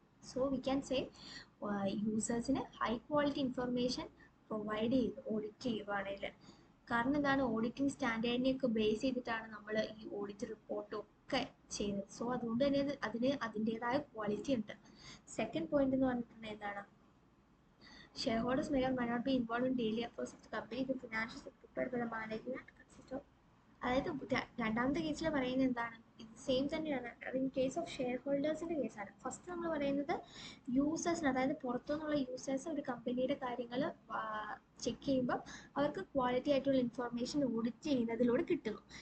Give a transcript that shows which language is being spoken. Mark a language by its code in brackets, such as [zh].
[en] so we can say [ml] യൂസേഴ്സിന് high quality information provide ചെയ്ത് audit ചെയ്യുവാണെങ്കിൽ. കാരണം എന്താണ്, ഓഡിറ്റിംഗ് സ്റ്റാൻഡേർഡിനെയൊക്കെ ബേസ് ചെയ്തിട്ടാണ് നമ്മൾ ഈ ഓഡിറ്റ് റിപ്പോർട്ടും ഒക്കെ ചെയ്യുന്നത്. സോ അതുകൊണ്ട് തന്നെ അതിന് അതിൻ്റെതായ ക്വാളിറ്റി ഉണ്ട്. [en] second point [ml] എന്ന് പറഞ്ഞിട്ടുണ്ടെങ്കിൽ എന്താണ്, [en] shareholders may or may not be involved in daily affairs of the company. The financials are prepared by the management consist of. [ml] അതായത് രണ്ടാമത്തെ കേസിൽ പറയുന്നത് എന്താണ്, ഇത് സെയിം തന്നെയാണ്. അത് ഇൻ കേസ് ഓഫ് ഷെയർ ഹോൾഡേഴ്സിൻ്റെ കേസാണ്. ഫസ്റ്റ് നമ്മൾ പറയുന്നത് യൂസേഴ്സിന്, അതായത് പുറത്തുനിന്നുള്ള യൂസേഴ്സ് ഒരു കമ്പനിയുടെ കാര്യങ്ങൾ ചെക്ക് ചെയ്യുമ്പോൾ അവർക്ക് ക്വാളിറ്റി ആയിട്ടുള്ള ഇൻഫർമേഷൻ ഓഡിറ്റ് ചെയ്യുന്നതിലൂടെ കിട്ടുന്നു.